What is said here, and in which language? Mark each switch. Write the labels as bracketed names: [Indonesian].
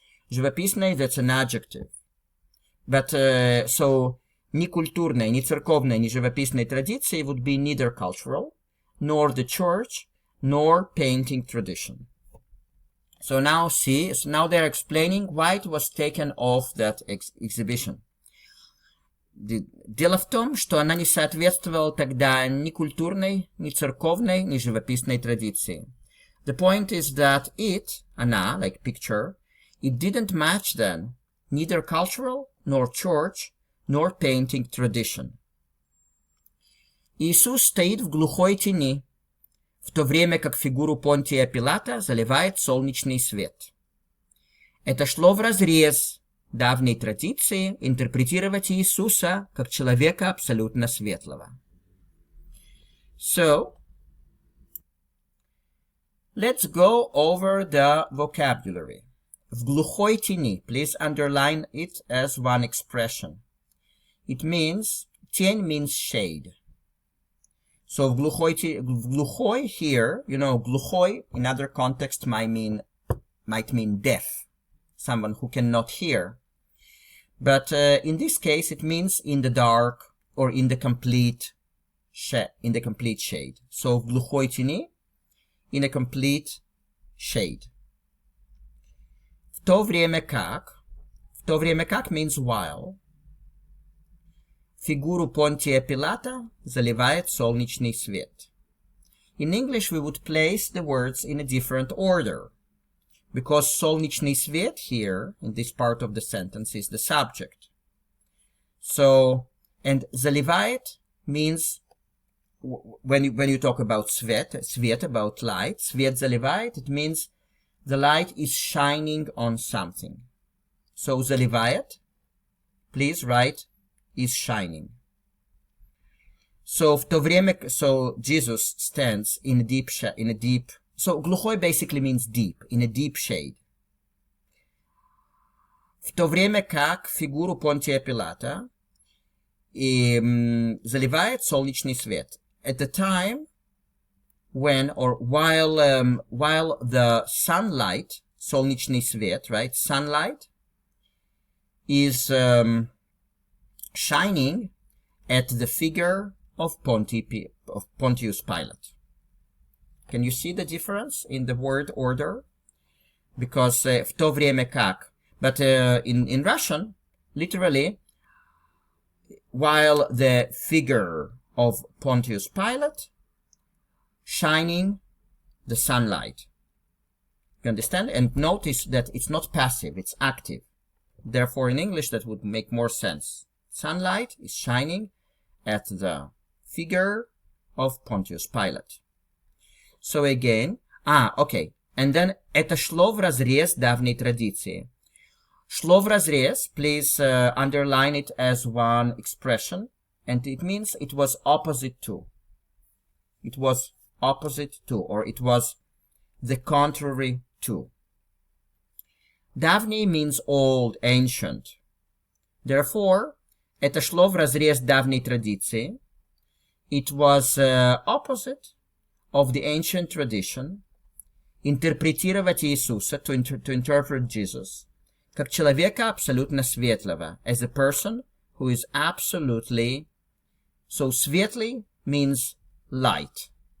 [English] Живописной, that's an adjective. But, so, [Russian] ни культурной, ни церковной, ни живописной традиции [English] would be neither cultural, nor the church, nor painting tradition. So now see, now they're explaining why it was taken off that exhibition. [Russian] Дело в том, что она не соответствовала тогда ни культурной, ни церковной, ни живописной традиции. [English] The point is that it, она, like picture, it didn't match then, neither cultural, nor church, nor painting tradition. [Russian] Иисус стоит в глухой тени, в то время как фигуру Понтия Пилата заливает солнечный свет. Это шло вразрез давней традиции интерпретировать Иисуса как человека абсолютно светлого. [English] So, let's go over the vocabulary. [Russian] В глухой тени, [English] please underline it as one expression. It means, тень means shade. So, [Russian] в глухой [English] here, you know, глухой in other context might mean deaf. Someone who cannot hear. But in this case, it means in the dark or in the complete shade. So, [Russian] в глухой тени, [English] in a complete shade. [Russian] В то время как [English] means while, [Russian] фигуру Понтия Пилата заливает солнечный свет. [English] In English, we would place the words in a different order, because [Russian] солнечный свет [English] here, in this part of the sentence, is the subject. So, and заливает means, when you talk about свет, about light, [Russian] свет заливает, [English] it means the light is shining on something. So, заливает, please write, is shining. So, [Russian] в то время, [English] so Jesus stands in a deep, so глухой basically means deep, in a deep shade. [Russian] В то время как фигуру Понтия Пилата заливает солнечный свет. [English] At the time when, or while the sunlight, [Russian] солнечный свет, [English] right, sunlight is shining at the figure of Pontius Pilate. Can you see the difference in the word order? Because [Russian] в то время как, [English] but in Russian, literally, while the figure of Pontius Pilate, shining the sunlight. You understand? And notice that it's not passive, it's active. Therefore, in English, that would make more sense. Sunlight is shining at the figure of Pontius Pilate. So again, okay. And then, [Russian] это шло вразрез давней традиции. Шло вразрез, [English] please underline it as one expression. And it means it was opposite to. It was opposite to, or it was the contrary to. Давний means old, ancient. Therefore, [Russian] это шло вразрез давней традиции. [English] It was opposite of the ancient tradition. [Russian] Интерпретировать Иисуса, [English] to interpret Jesus, [Russian] как человека абсолютно светлого, [English] as a person who is absolutely, so светлый means light.